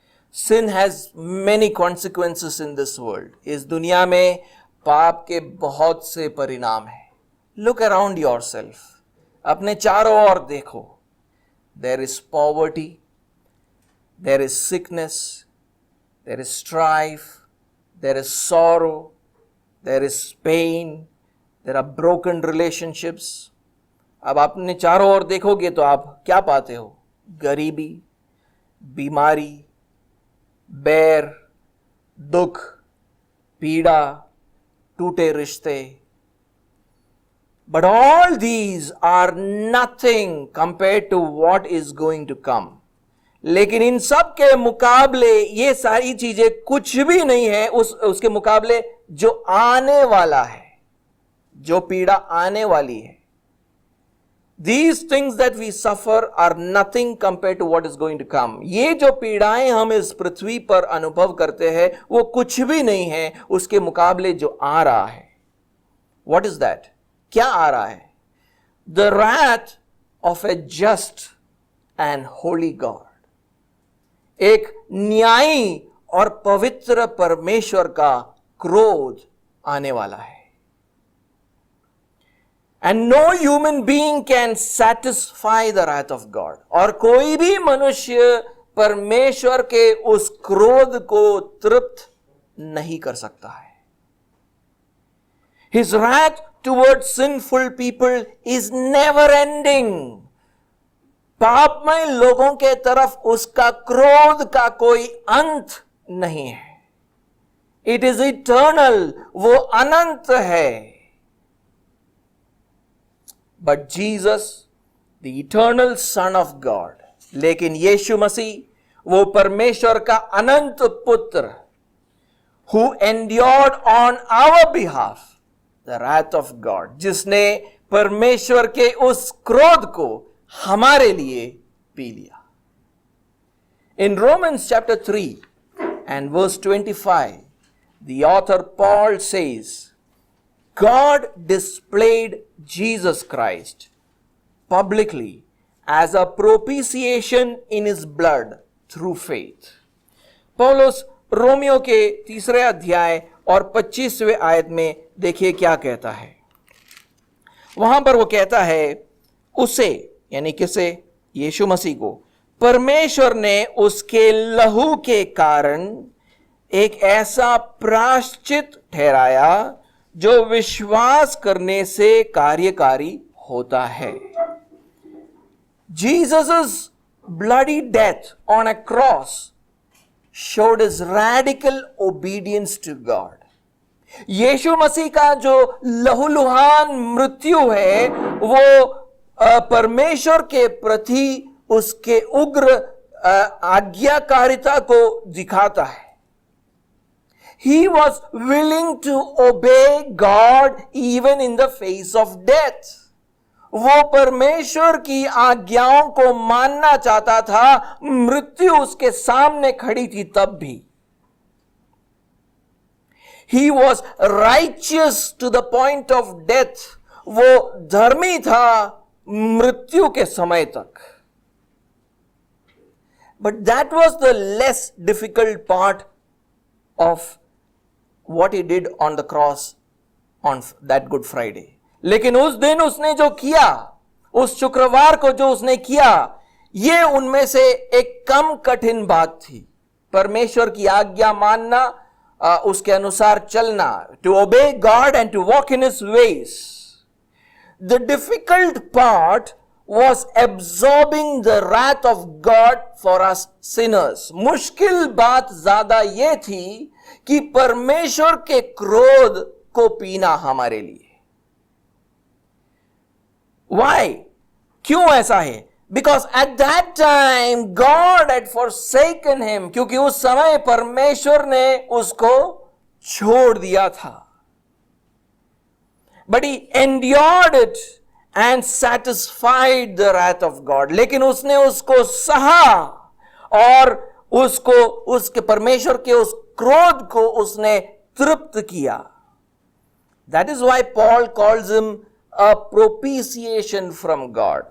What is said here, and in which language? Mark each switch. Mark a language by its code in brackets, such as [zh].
[en] Sin has many consequences in this world. [hi] इस दुनिया में पाप के बहुत से परिणाम हैं। [en] Look around yourself. [hi] अपने चारों ओर देखो। [en] There is poverty, there is sickness, there is strife, there is sorrow, there is pain, there are broken relationships. [hi] अब अपने चारों ओर देखोगे तो आप क्या पाते हो? गरीबी, बीमारी, बैर, दुख, पीड़ा, टूटे रिश्ते। [en] But all these are nothing compared to what is going to come. [hi] लेकिन इन सब के मुकाबले ये सारी चीजें कुछ भी नहीं है उसके मुकाबले जो आने वाला है, जो पीड़ा आने वाली है। [en] These things that we suffer are nothing compared to what is going to come. [hi] ये जो पीड़ाएं हम इस पृथ्वी पर अनुभव करते हैं वो कुछ भी नहीं है उसके मुकाबले जो आ रहा है। [en] What is that? [hi] क्या आ रहा है? [en] The wrath of a just and holy God. [hi] एक न्यायी और पवित्र परमेश्वर का क्रोध आने वाला है। [en] And no human being can satisfy the wrath of God. [hi] और कोई भी मनुष्य परमेश्वर के उस क्रोध को तृप्त नहीं कर सकता है। [en] His wrath towards sinful people is never ending. [hi] पापमय लोगों के तरफ उसका क्रोध का कोई अंत नहीं है। [en] It is eternal. [hi] वो अनंत है। [en] But Jesus, the eternal Son of God, [hi] लेकिन यीशु मसीह वो परमेश्वर का अनंत पुत्र, [en] who endured on our behalf the wrath of God, [hi] जिसने परमेश्वर के उस क्रोध को हमारे लिए पी लिया. [en] In Romans chapter 3 and verse 25, the author Paul says, God displayed Jesus Christ publicly as a propitiation in his blood through faith. [hi] पौलुस रोमियो के 3 अध्याय और 25वें आयत में देखिए क्या कहता है. वहां पर वो कहता है, उसे यानी किसे, यीशु मसीह को परमेश्वर ने उसके लहू के कारण एक ऐसा प्रायश्चित ठहराया जो विश्वास करने से कार्यकारी होता है. [en] Jesus' bloody death on a cross showed his radical obedience to God. [hi] यीशु मसीह का जो लहूलुहान मृत्यु है वो परमेश्वर के प्रति उसके उग्र आज्ञाकारिता को दिखाता है. [en] He was willing to obey God even in the face of death. [hi] वो परमेश्वर की आज्ञाओं को मानना चाहता था, मृत्यु उसके सामने खड़ी थी तब भी. [en] He was righteous to the point of death. [hi] वो धर्मी था मृत्यु के समय तक. [en] But that was the less difficult part of what he did on the cross on that Good Friday. [hi] लेकिन उस दिन उसने जो किया, उस शुक्रवार को जो उसने किया, ये उनमें से एक कम कठिन बात थी. परमेश्वर की आज्ञा मानना, उसके अनुसार चलना, [en] to obey God and to walk in his ways. The difficult part was absorbing the wrath of God for us sinners. [hi] मुश्किल बात ज्यादा ये थी कि परमेश्वर के क्रोध को पीना हमारे लिए. [en] Why? [hi] क्यों ऐसा है? [en] Because at that time God had forsaken him. [hi] क्योंकि उस समय परमेश्वर ने उसको छोड़ दिया था. [en] But he endured it and satisfied the wrath of God. [hi] लेकिन उसने उसको सहा और उसको उसके परमेश्वर के उस क्रोध को उसने तृप्त किया. [en] That is why Paul calls him a propitiation from God.